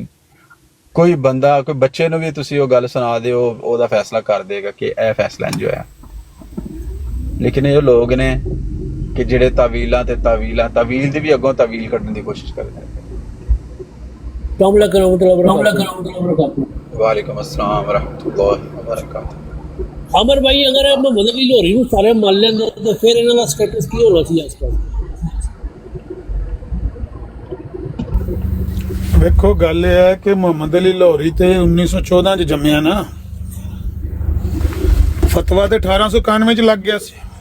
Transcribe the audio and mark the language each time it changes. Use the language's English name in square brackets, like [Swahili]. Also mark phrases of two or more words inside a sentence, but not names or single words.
[Punjabi] ਕੋਈ ਬੰਦਾ, ਕੋਈ ਬੱਚੇ ਨੂੰ ਵੀ ਤੁਸੀਂ ਉਹ ਗੱਲ ਸੁਣਾ ਦਿਓ ਉਹਦਾ ਫੈਸਲਾ ਕਰ ਦੇਗਾ ਕਿ ਇਹ ਫੈਸਲਾ ਇੰਜ ਹੋਇਆ। ਲੇਕਿਨ ਇਹ ਲੋਕ ਨੇ ਕਿ ਜਿਹੜੇ ਤਾਵੀਲਾਂ ਤੇ ਤਾਵੀਲ ਦੀ ਵੀ ਅੱਗੋਂ ਤਾਵੀਲ ਕੱਢਣ ਦੀ ਕੋਸ਼ਿਸ਼ ਕਰਦੇ ਨੇ। [Arabic] وعليكم السلام ورحمة الله وبركاته. [Punjabi] ਅਮਰ ਭਾਈ, ਅਗਰ ਮੁਹੰਮਦ ਅਲੀ ਲਾਹੌਰੀ ਨੂੰ ਸਾਰੇ ਮੰਨ ਲੈਂਦੇ ਤਾਂ ਫਿਰ ਇਹਨਾਂ ਦਾ ਸਟੇਟਸ ਕੀ ਹੋਣਾ ਸੀ ਅੱਜ ਕੱਲ੍ਹ? ਵੇਖੋ ਗੱਲ ਇਹ ਹੈ ਕਿ ਮੁਹੰਮਦ ਅਲੀ ਲਾਹੌਰੀ ਤੇ 1914 ਚ ਜੰਮਿਆ ਨਾ, ਫਤਵਾ ਤੇ 1891 ਚ ਲੱਗ ਗਿਆ ਸੀ।